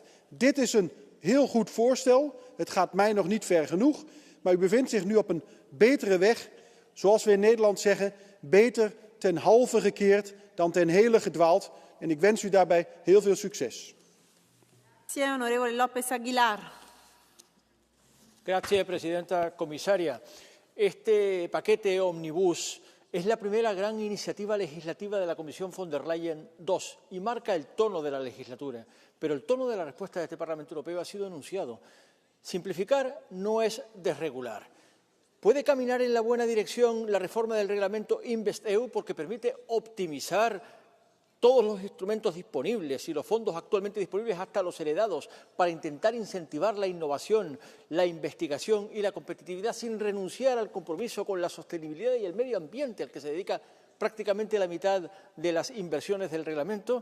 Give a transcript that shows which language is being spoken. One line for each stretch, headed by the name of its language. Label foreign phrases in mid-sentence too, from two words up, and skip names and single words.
Dutch: Dit is een heel goed voorstel. Het gaat mij nog niet ver genoeg, maar u bevindt zich nu op een betere weg. Zoals we in Nederland zeggen, beter ten halve gekeerd dan ten hele gedwaald. En ik wens u daarbij heel veel succes.
Italian: Grazie, onorevole López Aguilar.
Spanish: Gracias, Presidenta, Comisaria. Este paquete Omnibus es la primera gran iniciativa legislativa de la Comisión von der Leyen II y marca el tono de la legislatura. Pero el tono de la respuesta de este Parlamento Europeo ha sido anunciado. Simplificar no es desregular. Puede caminar en la buena dirección la reforma del reglamento InvestEU porque permite optimizar todos los instrumentos disponibles y los fondos actualmente disponibles, hasta los heredados, para intentar incentivar la innovación, la investigación y la competitividad sin renunciar al compromiso con la sostenibilidad y el medio ambiente al que se dedica prácticamente la mitad de las inversiones del reglamento.